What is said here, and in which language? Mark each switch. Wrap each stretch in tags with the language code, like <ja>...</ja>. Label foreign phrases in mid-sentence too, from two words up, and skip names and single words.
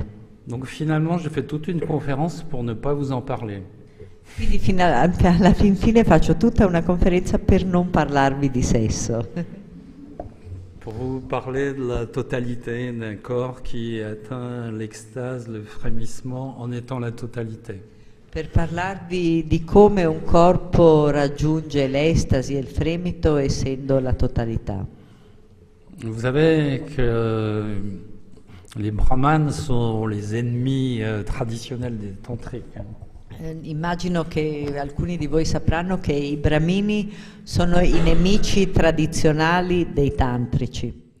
<fr>Donc finalement, je fais toute une conférence pour ne pas vous en parler.</fr> <it>Quindi alla fin fine faccio tutta una conferenza per non parlarvi di sesso.</it> <fr>Pour vous parler de la totalité d'un corps qui atteint l'extase, le frémissement en étant la totalité.</fr> <it>Per parlarvi di come un corpo raggiunge l'estasi e il fremito essendo la totalità.</it> <fr>Vous savez que les brahmanes sont les ennemis traditionnels des tantriques.</fr> <it>Immagino che alcuni di voi sapranno che i brahmini sono i nemici tradizionali dei tantrici.</it>